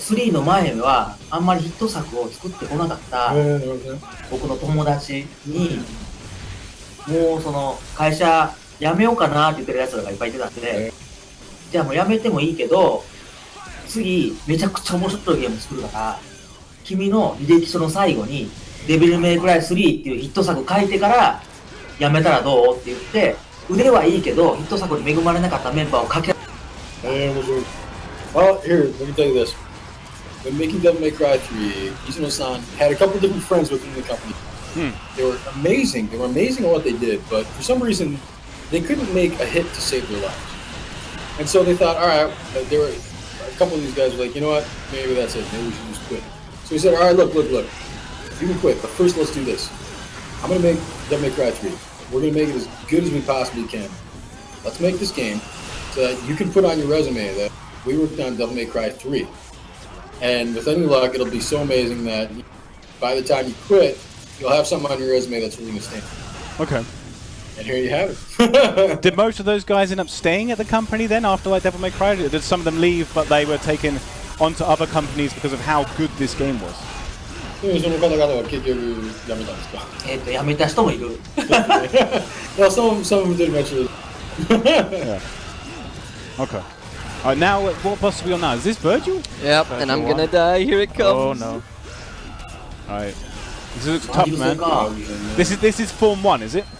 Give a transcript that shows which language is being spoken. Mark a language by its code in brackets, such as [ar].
[ja] 3の前はあんまりヒット作を作ってこなかった僕の友達に、もうその会社辞めようかなって言ってるやつらがいっぱいいてたんで、じゃあもう辞めてもいいけど、次めちゃくちゃ面白いゲーム作るから、君の履歴書の最後にデビルメイクライ3っていうヒット作書いてから辞めたらどうって言って、腕はいいけどヒット作に恵まれなかったメンバーを掛け。面白い。 [en] Well, here, let me tell you this. When making Devil May Cry 3, Izuno-san had a couple different friends within the company. They were amazing. They were amazing at what they did, but for some reason, they couldn't make a hit to save their lives. And so they thought, all right, there were a couple of these guys were like, you know what, maybe that's it. Maybe we should just quit. So he said, all right, look. You can quit, but first let's do this. I'm going to make Devil May Cry 3. We're going to make it as good as we possibly can. Let's make this game so that you can put on your resume that we worked on Devil May Cry 3. And with any luck, it'll be so amazing that by the time you quit, you'll have something on your resume that's really going to stand. Okay. And here you have it. Did most of those guys end up staying at the company then after like Devil May Cry? Did some of them leave, but they were taken onto other companies because of how good this game was? [ja] その方々は結局辞めたんですか？辞めた人もいる。 [en] Well, some did eventually. Yeah. Okay. Alright, now what boss are we on now? Is this Virgil? Yep, and I'm gonna die. Here it comes. Oh no. Alright. This looks tough, man. This is Form 1, is it?